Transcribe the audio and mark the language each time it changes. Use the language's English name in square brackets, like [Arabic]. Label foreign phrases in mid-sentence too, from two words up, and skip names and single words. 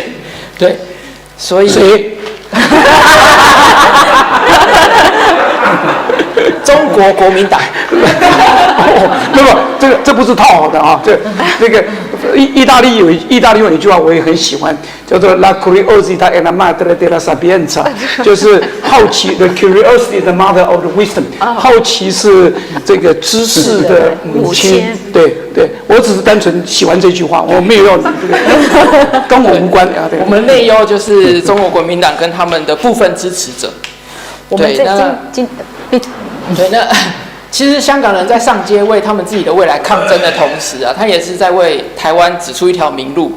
[Chinese] 对，所以谁？中国国民党。那么这不是套好的啊，这个意大利有一句话我也很喜欢，叫做 [Italian] La curiosità è la madre della sapienza， [Chinese] 就是好奇 [English] The curiosity is the mother of the wisdom， [Chinese] 好奇是这个知识的母亲。对，我只是单纯喜欢这句话，我没有要跟我无关啊。我们内忧就是中国国民党跟他们的部分支持者。对，那其实香港人在上街为他们自己的未来抗争的同时啊，他也是在为台湾指出一条明路。